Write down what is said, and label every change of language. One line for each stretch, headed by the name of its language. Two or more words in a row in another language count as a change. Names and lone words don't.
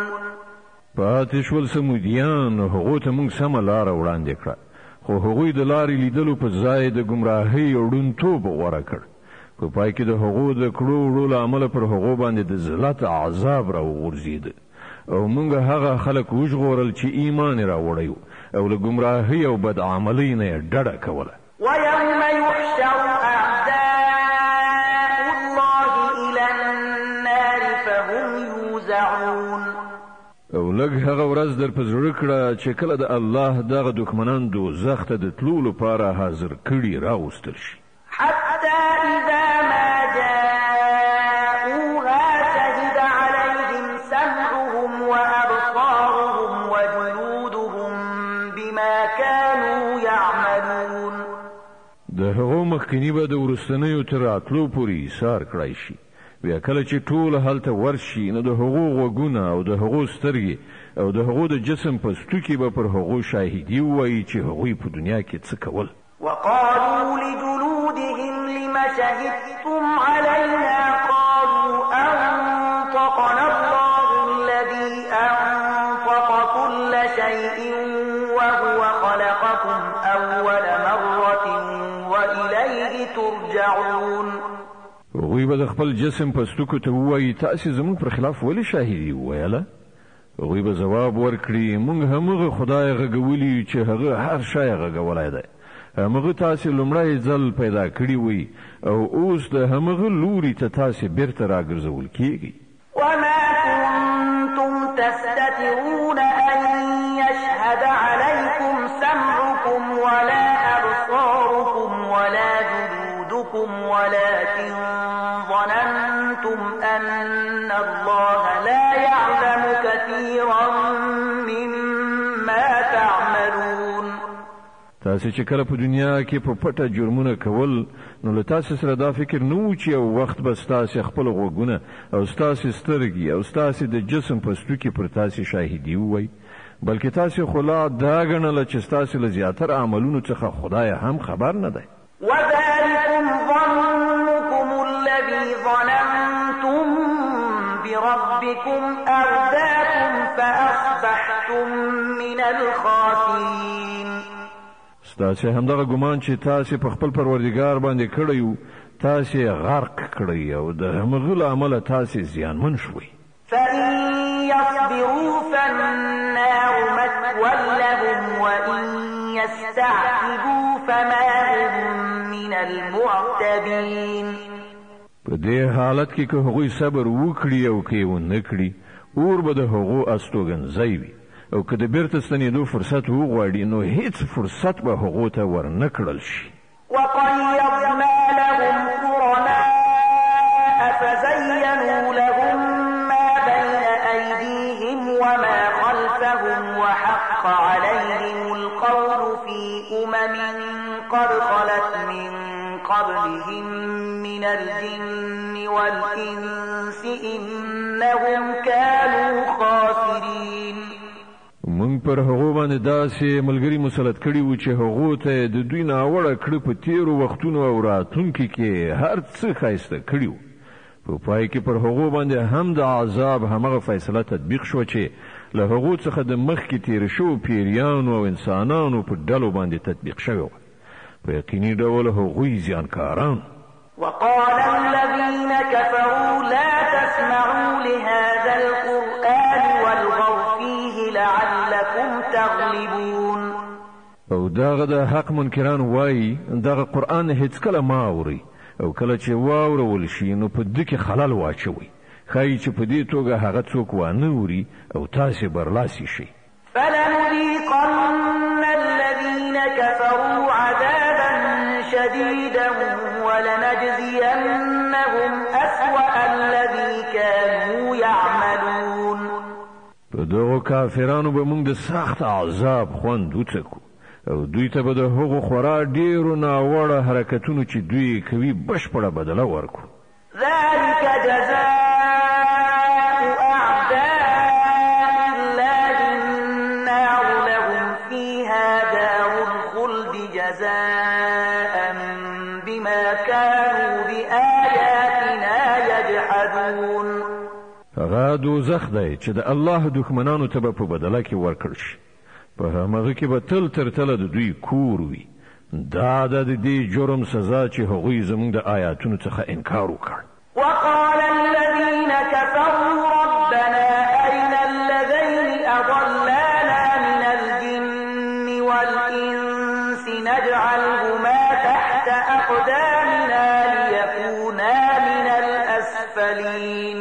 Pashto: پاتې شول سمودیان هغو ته موږ سمه لاره وړاندې کړه خو هغوی د لارې لیدلو په ځای د ګمراهۍ او ړوندتوب غوره کړ. په پای کې د هغو د کړو وړو له امله پر هغو باندې د ذلت عذاب راوغورځېده او موږ هغه خلک وژغورل چې ایمان یې راوړی او له ګمراهۍ او بدعملۍ نه یې ډډه کوله.
Arabic: ويوم يحشر أعداء الله إلى النار فهم يوزعون.
Pashto: او لږ هغه ورځ در په زړه کړه چې کله د الله دغه دښمنان دوزخ ته د تلو لپاره حاضر کړي راوستل شي.
Arabic: حتى إذا ما جاءوها شهد عليهم سمعهم وأبصارهم وجلودهم بما كانوا يعملون.
Pashto: د هغو مخکنی به د وروستنیو تر راتلو پورې ایثار کړی شي. بیا کله چې ټول هلته ورشي نو د هغو غوږونه او د هغو سترګې او د هغو د جسم په ستوکي به پر هغو شاهدي ووایي چې هغوی په دنیا کې څه کول.
Arabic: وقالوا لجلودهم لم شهدتم علينا قالوا أنطقنا الله الذي أنطق كل شيء وهو خلقكم أول مرة وإليه ترجعون.
Pashto: هغوی به د خپل جسم په ستوکو ته ووایي تاسې زموږ پر خلاف ولې شاهدي وویله؟ هغوی به ځواب ورکړي موږ همغه خدای غږولی چې هغه هر شی غږولی دی. همغه تاسې لومړی ځل پیدا کړي وي او اوس د همغه لوري ته تاسې بیرته راګرځول کیږي.
Arabic: وما كنتم تستترون أن يشهد عليكم سمعكم ولا أبصاركم ولا جلودكم ولكن ظننتم أن الله لا يعلم كثيرا مما تعملون.
Pashto: تاسې چې کله په دنیا کې په پټه جرمونه کول نو له تاسې سره دا فکر نه و چې یو وخت به ستاسې خپل غوږونه او ستاسې سترګې او ستاسې د جسم په ستوکي پر تاسې شاهدي ووایي بلکې تاسې خو لا دا ګڼله چې ستاسې له زیاتر عملونو څخه خدای هم خبر نه دی.
Arabic: وذلكم ظنكم الذي ظننتم بربكم أرداكم فأصبحتم من الخاسرين.
Pashto: ستاسې همدغه ګمان چې تاسې په خپل پروردګار باندې کړی و تاسې غرق کړی او د همغه له امله تاسې زیانمن شوئ.
Arabic: فإن يصبروا فالنار مثوى لهم وإن يستعتبوا فما هم من المعتبين.
Pashto: په دې حالت کې که هغوی صبر وکړي او که یې ونه کړي اور به د هغو استوګنځی وي او که د بیرته ستنېدو فرصت وغواړي نو هیڅ فرصت به هغو ته ورنه کړل شي.
Arabic: وقيضنا لهم قرناء فزينوا لهم ما بين أيديهم وما خلفهم وحق عليهم القول في قد خلت من قبلهم من الجن والإنس إنهم كانوا خاسرين.
Pashto: مونږ پر هغو باندې داسې ملګری مسلط کړي وو چې هغو ته د دوی ناوړه کړه په تیرو وختونو او راتلونکي کې هر څه ښایسته کړي وو. په پای کې پر هغو باندې هم د عذاب همغه فیصله تطبیق شوه چې له هغو څخه د مخکې تیر شوو پیریانو او انسانانو په ډلو باندې تطبیق شوی وه. په یقیني ډول هغوی زیانکاران.
Arabic: وقال الذين كفروا لا تسمعوا لهذا القرآن والغوا فيه لعلكم تغلبون.
Pashto: او دغه د حق منکران وایي دغه قرآن هیڅ کله ما اوري او کله چې واورول شي نو په دې کې خلل واچوي ښایي چې په دې توګه هغه څوک وانه اوري او تاسې برلاسي شي.
Arabic: فلنذيقن الذين كفروا عذابا شديدا ولنجزينهم أسوأ الذي كانوا يعملون.
Pashto: په دغو کافرانو به موږ د سخت عذاب خوند وڅکو او دوی ته به د هغو خورا ډیرو ناوړه حرکتونو چې دوی کوي بشپړه بدله ورکو.
Arabic: ذلك جزاء أعداء الله النار لهم فيها دار الخلد جزاء بما كانوا بآياتنا يجحدون.
Pashto: هغه دوزخ دی چې د الله دښمنانو ته به په بدله کې ورکړ شي په همغه کې به تل تر تله د دوی کور وي. دا د دې جرم سزا چې هغوی زموږ د آیاتونو څخه انکار وکړ.
Arabic: وقال الذين كفروا ربنا أرنا الذين أضلانا من الجن والإنس نجعلهما تحت أقدامنا ليكونا من الأسفلين.